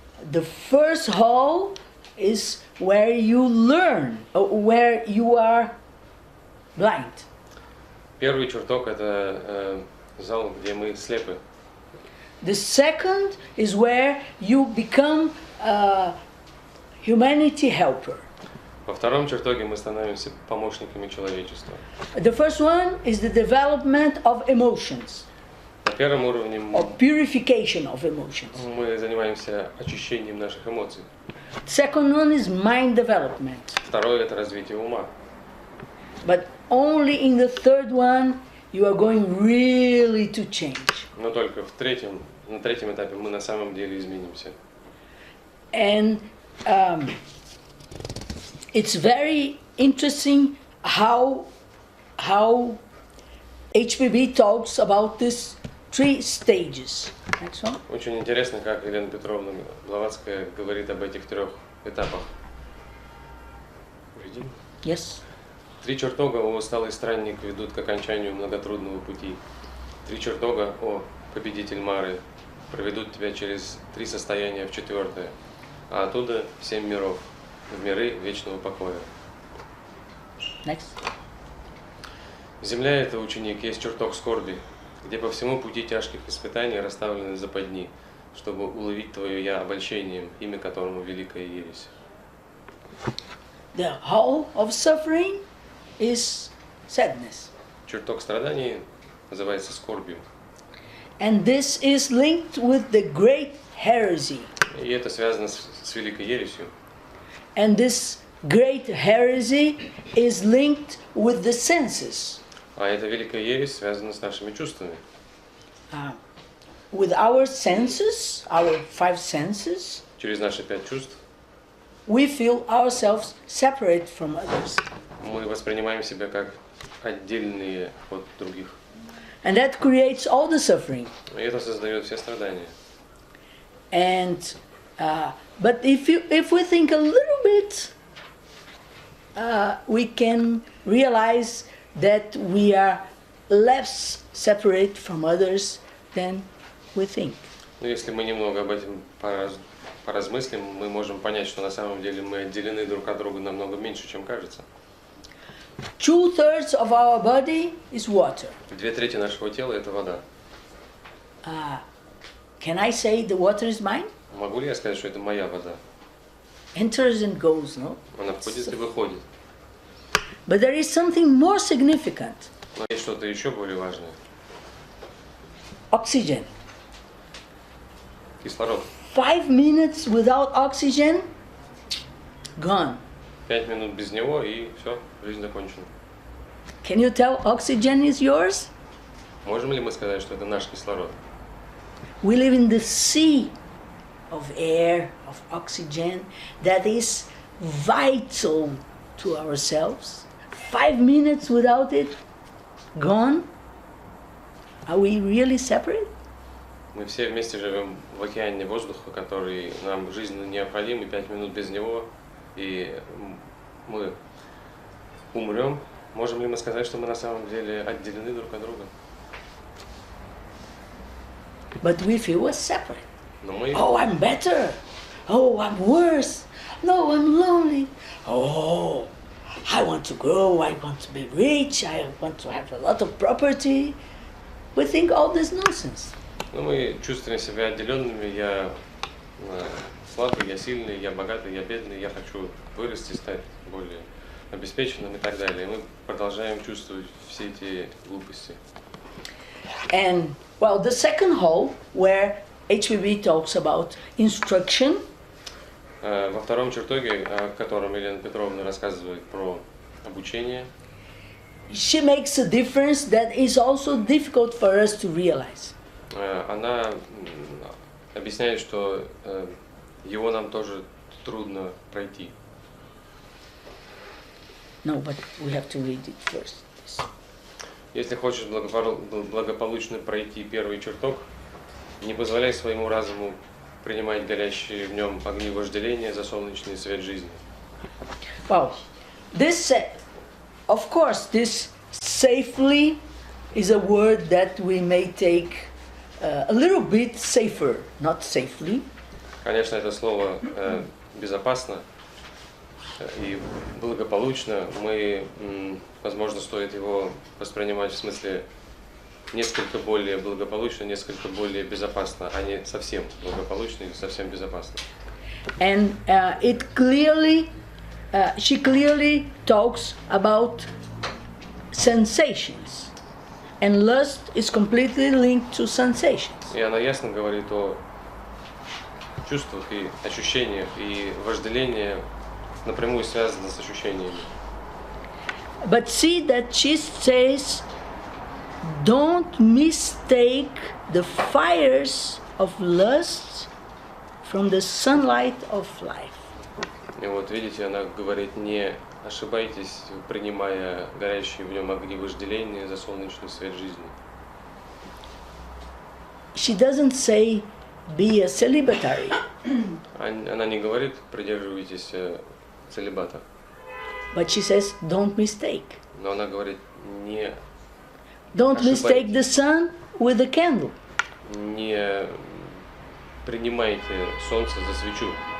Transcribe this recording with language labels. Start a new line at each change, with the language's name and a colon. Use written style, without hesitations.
English: The first hole is where you learn, where you are blind.
Russian: Первый чертог это зал, где мы слепы.
English: The second is where you become a humanity helper.
Russian: Во втором чертоге мы становимся помощниками человечества.
English: The first one is the development of emotions,
Russian: На первом уровне
English: or purification of emotions.
Russian: мы занимаемся очищением наших эмоций.
English: Second one is mind development.
Russian: Второе это развитие ума.
English: But only in the third one you are going really to change.
Russian: Но только на третьем этапе мы на самом деле изменимся.
English: And it's very interesting how HPB talks about these 3 stages. Next one.
Russian: Очень интересно, как Елена Петровна Блаватская говорит об этих 3 этапах.
English: Yes.
Russian: 3 чертога, о усталый странник, ведут к окончанию многотрудного пути. 3 чертога, о победитель Мары, проведут тебя через 3 состояния в 4-е, а оттуда в 7 миров, в миры вечного покоя.
English: Next.
Russian: Земля — это, ученик, есть чертог скорби, где по всему пути тяжких испытаний расставлены западни. чтобы уловить твое «я» обольщением, имя которому великая ересь.
English: The whole of suffering is sadness.
Russian: Чертог страданий называется скорбью.
English: And this is linked with the great heresy.
Russian: И это связано с великой ересью.
English: And this great heresy is linked with the senses.
Russian: А эта великая ересь связана с нашими чувствами.
English: With our senses, our 5 senses,
Russian: Через наши 5 чувств
English: we feel ourselves separate from others.
Russian: мы воспринимаем себя как отдельные от других.
English: And that creates all the suffering.
Russian: И это создает все страдания.
English: And but if we think a little bit, we can realize that we are less separate from others than we think.
Russian: Но если мы немного об этом поразмыслим, мы можем понять, что на самом деле мы отделены друг от друга намного меньше, чем кажется.
English: 2/3 of our body is water.
Russian: 2/3 нашего тела – это вода.
English: Can I say the water is mine?
Russian: Могу ли я сказать, что это моя вода?
English: Enters and goes, no?
Russian: Она входит и выходит.
English: But there is something more significant.
Russian: Но есть что-то еще более важное.
English: Oxygen.
Russian: Кислород.
English: 5 minutes without oxygen, gone.
Russian: 5 минут без него, и все, жизнь закончена.
English: Can you tell oxygen is yours?
Russian: Можем ли мы сказать, что это наш кислород?
English: We live in the sea of air, of oxygen, that is vital to ourselves. 5 minutes without it, gone. Are we really separate?
Russian: Мы все вместе живем в океане воздуха, который нам жизненно необходим, и 5 минут без него, и мы умрем. Можем ли мы сказать, что мы на самом деле отделены друг от друга?
English: But we feel we're separate.
Russian: Но мы...
English: Oh, I'm better. Oh, I'm worse. No, I'm lonely. Oh, I want to grow. I want to be rich. I want to have a lot of property. We think all this nonsense.
Russian: Но мы чувствуем себя отделенными. Я слабый, я сильный, я богатый, я бедный. Я хочу вырасти, стать более обеспеченным и так далее. И мы продолжаем чувствовать все эти глупости.
English: And, well, the second hall, where HPB talks about instruction,
Russian: Во втором чертоге, о котором Елена Петровна рассказывает про обучение,
English: she makes a difference that is also difficult for us to realize.
Russian: она объясняет, что его нам тоже трудно пройти.
English: No, but we have to read it first.
Russian: Если хочешь благополучно пройти первый чертог, не позволяй своему разуму принимать горящие в нем огни вожделения за солнечный свет жизни.
English: Well, this, of course, this safely is a word that we may take a little bit safer, not safely.
Russian: Конечно, это слово безопасно и благополучно. Мы, возможно, стоит его воспринимать в смысле несколько более благополучно, несколько более безопасно, а не совсем благополучно или совсем безопасно.
English: And it clearly, she clearly talks about sensations, and lust is completely linked to sensations.
Russian: И она ясно говорит о чувствах и ощущениях, и вожделение напрямую связано с ощущениями.
English: But see that she says, don't mistake the fires of lust from the sunlight of life.
Russian: И вот видите, она говорит, не ошибайтесь, принимая горящие в нем огни вожделения за солнечный свет жизни.
English: She doesn't say, be a celibatary.
Russian: Она не говорит, придерживайтесь целибата.
English: But she says, don't mistake.
Russian: Но она говорит, не
English: Don't mistake the sun with the candle.
Russian: Не принимайте солнце за свечу.